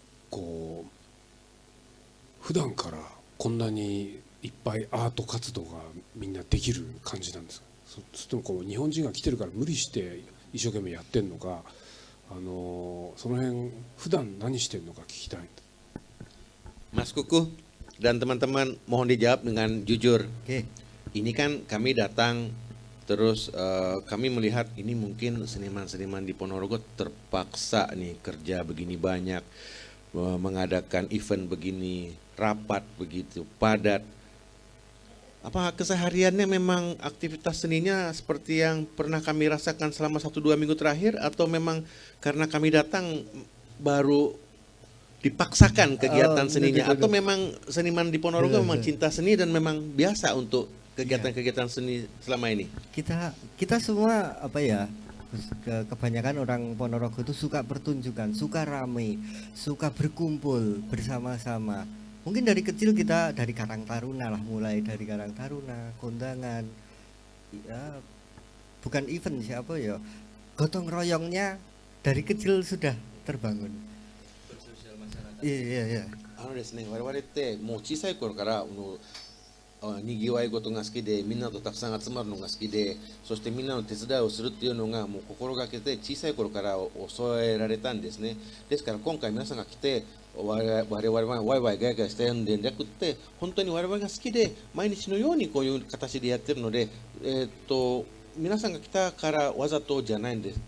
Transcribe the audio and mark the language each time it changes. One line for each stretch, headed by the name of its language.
Japanese: こう普段からこんなにいっぱいアート活動がみんなできる感じなんですか。それともこう日本人が来てるから無理して一生懸命やってんのか、その辺普段何してんのか聞きたい。
Indonesian: Mas Kuku dan teman-teman mohon dijawab dengan jujur. Oke. Ini kan kami datang terus kami melihat ini mungkin seniman-seniman di Ponorogo terpaksa nih kerja begini banyak, mengadakan event begini, rapat begitu padat. Apa kesehariannya memang aktivitas seninya seperti yang pernah kami rasakan selama 1-2 minggu terakhir, atau memang karena kami datang baru dipaksakan kegiatan seninya atau memang seniman di Ponorogo memang cinta seni dan memang biasa untuk kegiatan-kegiatan seni selama ini? Kita semua apa ya, kebanyakan orang Ponorogo itu suka pertunjukan, suka rame, suka berkumpul bersama-sama. Mungkin dari kecil kita dari Karang Taruna lah, mulai dari Karang Taruna, kondangan, ya, bukan event siapa ya, gotong royongnya dari kecil sudah terbangun. Iya.
Japanese: ですね、我々ってもう小さい頃からにぎわい事が好きで、みんなとたくさん集まるのが好きで、そしてみんなの手伝いをするっていうのがもう心がけて小さい頃から教えられたんですね。ですから今回皆さんが来て我々はワイワイガヤガヤしてるんでなくって、本当に我々が好きで毎日のようにこういう形でやってるので、皆さんが来たからわざとじゃないんです。